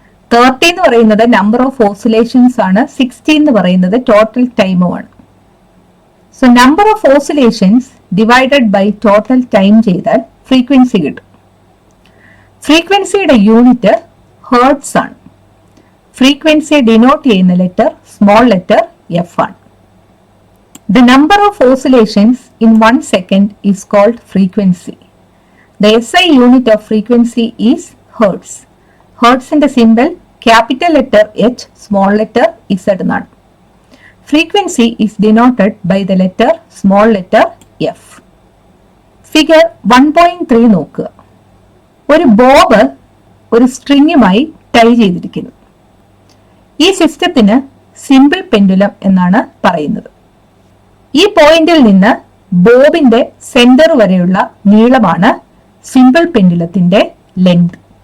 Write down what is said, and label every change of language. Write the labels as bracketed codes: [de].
[ml] 30 എന്ന് പറയുന്നത് number of oscillations ആണ്, 60 എന്ന് പറയുന്നത് total ടൈമുമാണ്. So number of oscillations divided by total time ചെയ്താൽ ഫ്രീക്വൻസി കിട്ടും. ഫ്രീക്വൻസിയുടെ യൂണിറ്റ് ഹെർട്സ് ആണ്. ഫ്രീക്വൻസിയെ ഡിനോട്ട് ചെയ്യുന്ന ലെറ്റർ സ്മോൾ ലെറ്റർ എഫ് ആണ്. [en] The number of oscillations in 1 second is called frequency. The SI unit of frequency is hertz. Hertz in the symbol capital letter H, small letter Z [ml] എന്നാണ്. [en] Frequency is denoted by the letter small letter F. [ml] Figure 1.3 നോക്കുക. ഒരു Bob ഒരു സ്ട്രിങ്ങുമായി tie ചെയ്തിരിക്കുന്നു. ഈ സിസ്റ്റത്തിന് simple pendulum എന്നാണ് പറയുന്നത്. ഈ പോയിന്റിൽ നിന്ന് ബോബിന്റെ സെന്റർ വരെയുള്ള നീളമാണ് സിമ്പിൾ പെൻഡുലത്തിന്റെ ലെങ്ത്.